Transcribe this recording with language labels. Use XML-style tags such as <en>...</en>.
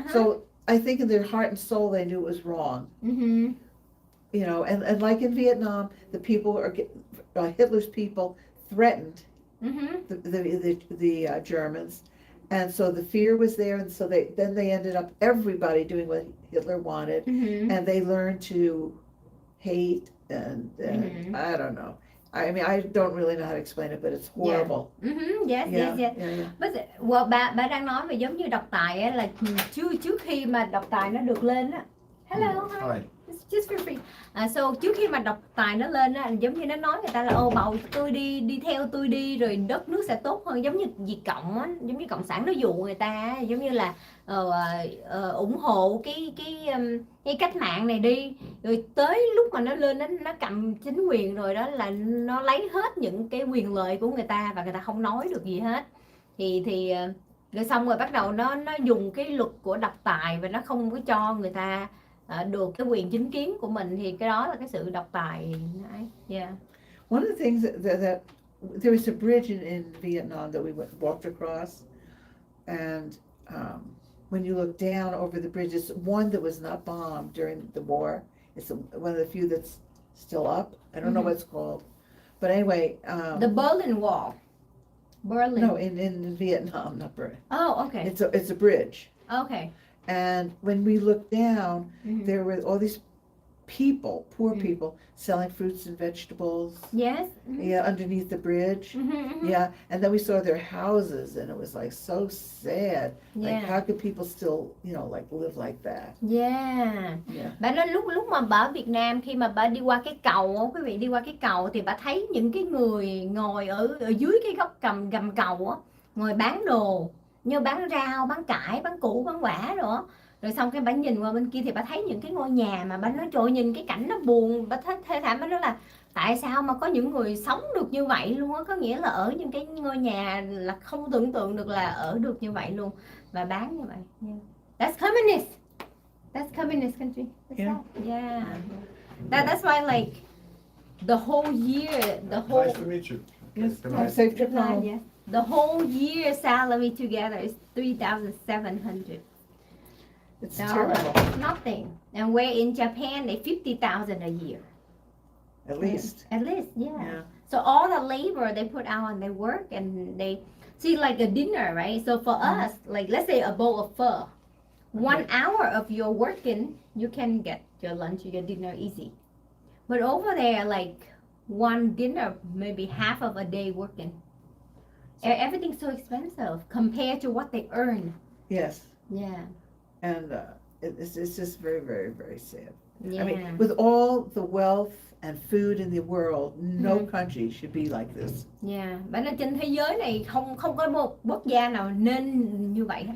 <en>So I think in their heart and soul they knew it was wrong. You know, and like in Vietnam, the people Hitler's people threatened the Germans, and so the fear was there, and so they ended up everybody doing what Hitler wanted, and they learned to hate and I don't know. I mean, I don't really know how to explain it, but it's horrible. Yes. Yeah.</en> <vi>Well, bà đang nói về giống như độc tài á, là trước khi mà độc tài nó được lên á.</vi> <en>Hello. Hi. Just for free.</en> <vi>So trước khi mà độc tài nó lên á, giống như nó nói người ta là bầu tôi đi theo tôi đi rồi đất nước sẽ tốt hơn, giống như Việt Cộng á, giống như cộng sản nó dụ người ta, giống như là ủng hộ cái cách mạng này đi, rồi tới lúc mà nó lên nó cầm chính quyền rồi đó là nó lấy hết những cái quyền lợi của người ta và người ta không nói được gì hết, thì rồi xong rồi bắt đầu nó dùng cái luật của độc tài và nó không có cho người ta được cái quyền chính kiến của mình, thì cái đó là cái sự độc tài.</vi> <en>Yeah. One of the things that there was a bridge in Vietnam that we walked across, and when you look down over the bridge, it's one that was not bombed during the war. It's one of the few that's still up. I don't know what it's called. But anyway. The Berlin Wall. Berlin. No, in Vietnam, not Berlin. Oh, okay. It's a bridge. Okay. And when we looked down, there were all these people, poor people, selling fruits and vegetables. Yes. Yeah, underneath the bridge. Yeah, and then we saw their houses, and it was like so sad. Like, how could people still, like live like that? Yeah. Yeah.</en> <vi>Bà nói lúc mà bà ở Việt Nam, khi mà bà đi qua cái cầu, quý vị đi qua cái cầu thì bà thấy những cái người ngồi ở dưới cái góc gầm cầu á, ngồi bán đồ, như bán rau, bán cải, bán củ, bán quả rồi. Rồi xong cái bà nhìn qua bên kia thì bà thấy những cái ngôi nhà mà bà nói trời, nhìn cái cảnh nó buồn, bà thấy thê thảm. Bà nói là tại sao mà có những người sống được như vậy luôn á, có nghĩa là ở những cái ngôi nhà là không tưởng tượng được là ở được như vậy luôn, và bán như vậy.</vi> <en>Yeah. That's communist. That's communist country. That's Yeah. That's why like the whole year, Nice to meet you. Yes, Good have a night. safe trip home. yeah, the whole year salary together is $3,700. It's terrible, Nothing. And we're in Japan, they $50,000 a year. at least. At least, yeah. Yeah. So all the labor they put out on their work, and they see like a dinner, right? So for us, like let's say a bowl of pho, 1 hour of your working, you can get your lunch, your dinner easy. But over there, like one dinner, maybe half of a day working. Everything's so expensive compared to what they earn. Yes. Yeah. And it's just very, very, very sad. Yeah. I mean, with all the wealth and food in the world, no country should be like this. Yeah.</en> <vi>Bạn nói trên thế giới này không có một quốc gia nào nên như vậy.</vi>